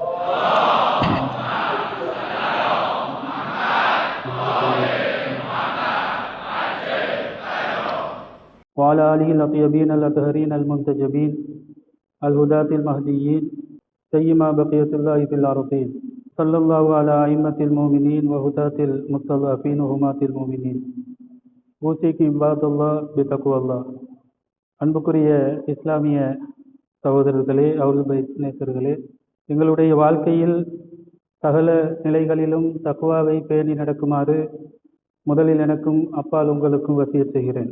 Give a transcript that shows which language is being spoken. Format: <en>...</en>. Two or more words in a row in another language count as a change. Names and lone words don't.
<ar>وعلى آله الأطيبين الأطهرين المنتجبين الهداة المهديين سيما بقية الله في الأرضين صلى الله على أئمة المؤمنين وهداة المستضعفين وهمات المؤمنين أوصيكم عباد الله بتقوى الله.</ar> <ta>அன்புக்குரிய இஸ்லாமிய சகோதரர்களே, அவர்கள் நேசர்களே, எங்களுடைய வாழ்க்கையில் சகல நிலைகளிலும் தக்குவாவை பேணி நடக்குமாறு முதலில் எனக்கும் அப்பால் உங்களுக்கும் வசியத் செய்கிறேன்.</ta>